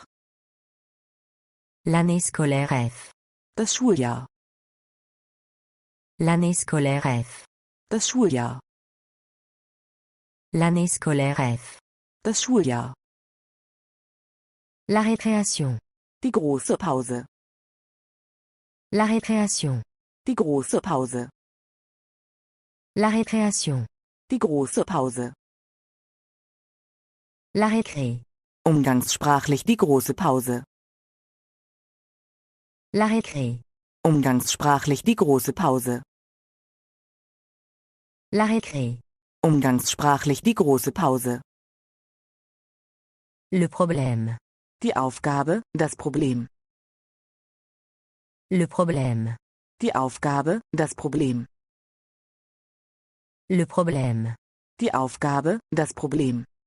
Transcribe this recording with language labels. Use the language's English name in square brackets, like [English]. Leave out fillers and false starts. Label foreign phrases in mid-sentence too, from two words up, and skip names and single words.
[French] L'année scolaire F. [German] Das Schuljahr. [French] L'année scolaire F. [German] Das Schuljahr. [French] L'année scolaire F. [German] Das Schuljahr. [French] La récréation. [German] Die große Pause. [French] La récréation. [German] Die große Pause. [French] La récréation. [German] Die große Pause. [French] La récré. [German] Umgangssprachlich die große Pause. [French] La récré. [German] Umgangssprachlich die große Pause. [French] La récré. [German] Umgangssprachlich die große Pause. [French] Le problème. [German] Die Aufgabe, das Problem. [French] Le problème. [German] Die Aufgabe, das Problem. [French] Le problème. [German] Die Aufgabe, das Problem.